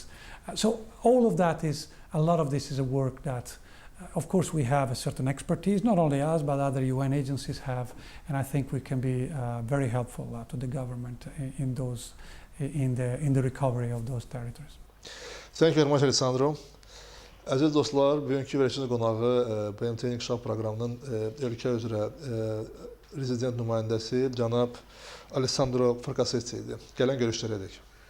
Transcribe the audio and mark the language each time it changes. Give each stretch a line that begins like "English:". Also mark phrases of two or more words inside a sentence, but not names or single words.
English: So all of that a lot of this is a work that of course we have a certain expertise, not only us, but other UN agencies have, and I think we can be very helpful to the government in the recovery of those territories. Thank you very much, Alessandro.
Azerbaijani: Əziz dostlar, bugünkü verilişin qonağı BMT İnkisaf proqramının ölkə üzrə Rezident Nümayəndəsi cənab Alessandro FRAKASSETTI idi. Gələn görüşlərə dək.